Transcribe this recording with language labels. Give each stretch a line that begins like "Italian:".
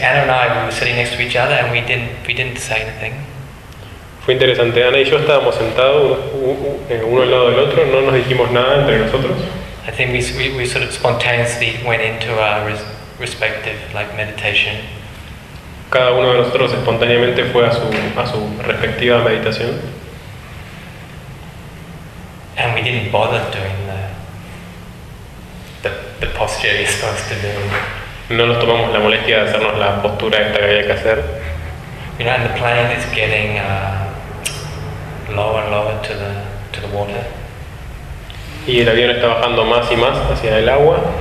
English: Anna and I were sitting next to each other, and we didn't say anything.
Spanish: Fue interesante. Anna y yo estábamos sentados uno al lado del otro. No nos dijimos nada entre nosotros.
English: I think we sort of spontaneously went into our respective like meditation.
Spanish: Cada uno de nosotros espontáneamente fue a su respectiva meditación.
English: And we didn't bother doing the posture you're supposed to do.
Spanish: No nos tomamos la molestia de hacernos la postura esta que había que hacer.
English: You know, and the plane is getting lower and lower to the water.
Spanish: Y el avión está bajando más y más hacia el agua.